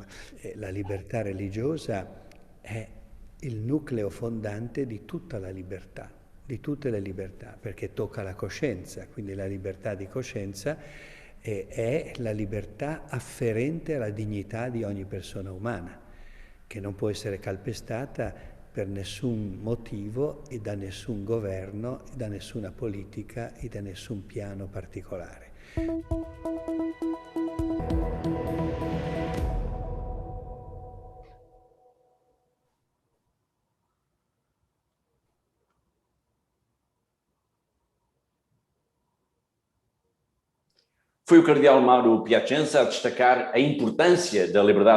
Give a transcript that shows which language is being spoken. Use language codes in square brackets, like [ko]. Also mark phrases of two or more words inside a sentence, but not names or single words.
[it] La libertà religiosa è il nucleo fondante di tutta la libertà, di tutte le libertà, perché tocca la coscienza, quindi la libertà di coscienza è la libertà afferente alla dignità di ogni persona umana, che non può essere calpestata per nessun motivo e da nessun governo, e da nessuna politica e da nessun piano particolare. [pt] Foi o cardeal Mauro Piacenza a destacar a importância da liberdade